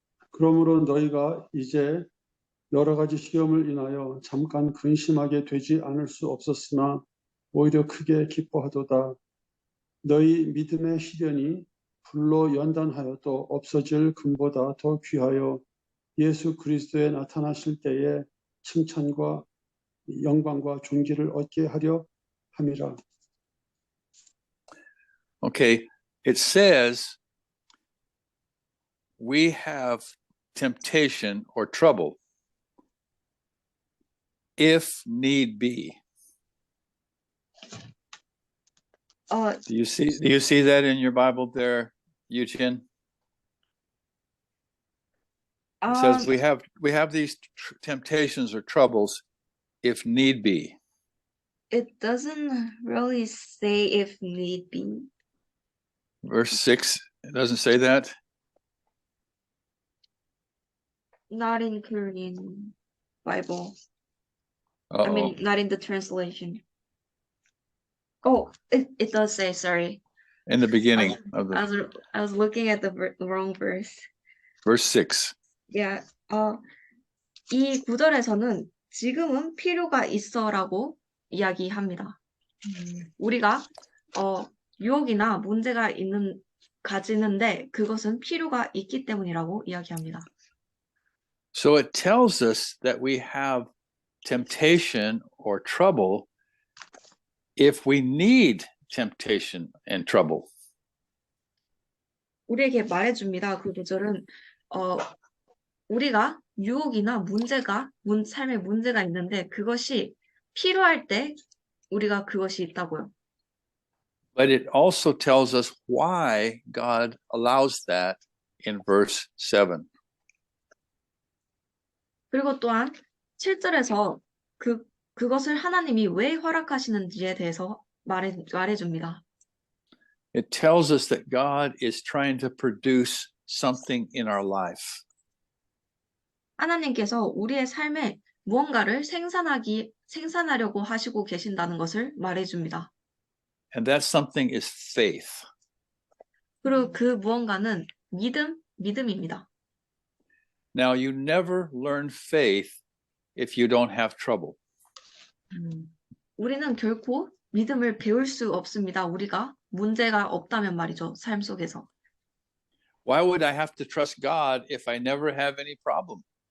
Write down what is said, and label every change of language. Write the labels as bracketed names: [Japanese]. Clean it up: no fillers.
[Korean] 그러므로 너희가 이제 여러 가지 시험을 인하여 잠깐 근심하게 되지 않을 수 없었으나 오히려 크게 기뻐하도다. 너희 믿음의 시련이 불로 연단하여도 없어질 금보다 더 귀하여 예수 그리스도에 나타나실 때에 칭찬과 영광과 존귀를 얻게 하려 함이라. [English] Okay, it says we have temptation or trouble if need be. Do you see that in your Bible there, Eugene? It says we have these temptations or troubles if need be. It doesn't really say if need be. verse 6, it doesn't say that. Not in Korean Bible. I Uh-oh. mean, not in the translation. Oh, it does say, sorry. In the beginning of the I was looking at the wrong verse. verse 6. Yeah. [Korean] 이 구절에서는 지금은 필요가 있어라고 이야기합니다. 우리가 유혹이나 문제가 가지는데 그것은 필요가 있기 때문이라고 이야기합니다. [English] So it tells us that we have temptation or trouble if we need temptation and trouble. [Korean] 우리에게 말해줍니다. 그 구절은 우리가 유혹이나 삶에 문제가 있는데 그것이 필요할 때 우리가 그것이 있다고요. [English] But it also tells us why God allows that in verse 7. [Korean] 그리고 또한 7절에서 그것을 하나님이 왜 허락하시는지에 대해서 말해줍니다. [English] It tells us that God is trying to produce something in our life. [Korean] 하나님께서 우리의 삶에 무언가를 생산하려고 하시고 계신다는 것을 말해줍니다. [English] And that something is faith. [Korean] 그리고 그 무언가는 믿음입니다. [English] Now, you never learn faith if you don't have trouble. [Korean] 우리는 결코 믿음을 배울 수 없습니다. 우리가 문제가 없다면 말이죠. 삶 속에서. [English] Why would I have to trust God if I never have any problem?